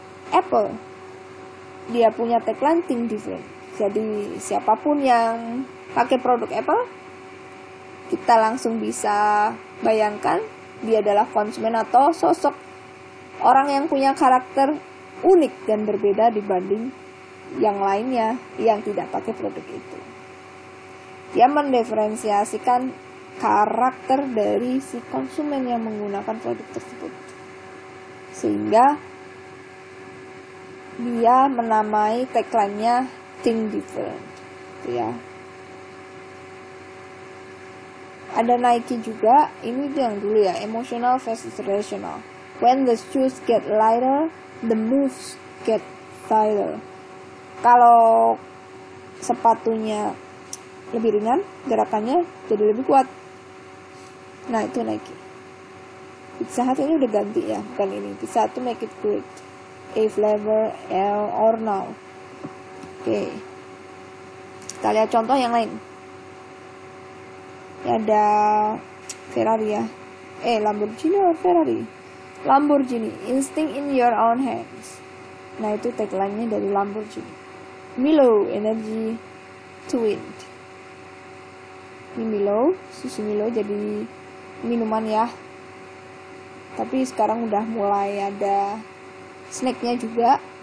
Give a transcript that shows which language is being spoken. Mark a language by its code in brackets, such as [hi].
[id] Apple, dia punya tagline [en] think different. [id] Jadi siapapun yang pakai produk Apple, kita langsung bisa bayangkan dia adalah konsumen atau sosok orang yang punya karakter unik dan berbeda dibanding yang lainnya yang tidak pakai produk itu. Dia mendiferensiasikan karakter dari si konsumen yang menggunakan produk tersebut, sehingga dia menamai tagline-nya [en] think different [id] gitu ya. Ada Nike juga, ini yang dulu ya, [en] emotional versus rational. When the shoes get lighter, the moves get tighter. [id] Kalau sepatunya lebih ringan, gerakannya jadi lebih kuat. Nah, itu Nike. Pizza Hut ini udah ganti ya, bukan ini. [en] Pizza Hut to make it good. A flavor or no. [id] Oke. Kita lihat contoh yang lain. Ya, ada Ferrari ya. Lamborghini or Ferrari? [en] Lamborghini, instinct in your own hands. [id] Nah, itu tagline-nya dari Lamborghini. Milo, [en] energy to win. [id] Ini Milo, susu Milo jadi minuman ya. Tapi sekarang udah mulai ada snacknya juga.